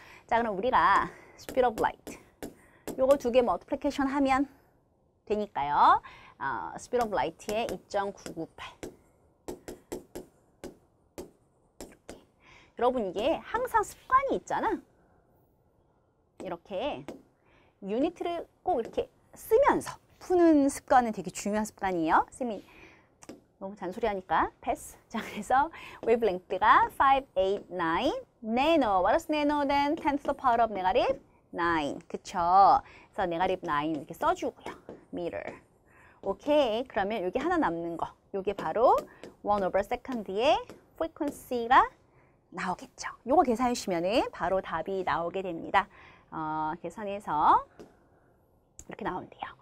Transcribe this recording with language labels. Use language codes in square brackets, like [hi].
[ko] 자, 그럼 우리가 speed of light 요거 두 개 multiplication 하면 되니까요. speed of light의 2.998 이렇게. 여러분 이게 항상 습관이 있잖아. 이렇게 유니트를 꼭 이렇게 쓰면서 푸는 습관은 되게 중요한 습관이에요. 쌤이 너무 잔소리하니까 패스. 자, 그래서 wavelength가 589 nano. [en] What is nano then? 10th power of negative 9. [ko] 그쵸? 그래서 [en] negative 9 [ko] 이렇게 써주고요. [en] meter. [ko] 오케이. 그러면 여기 하나 남는 거. 요게 바로 1/2의 frequency가 나오겠죠. 요거 계산해 주시면은 바로 답이 나오게 됩니다. 계산해서 이렇게 나온대요.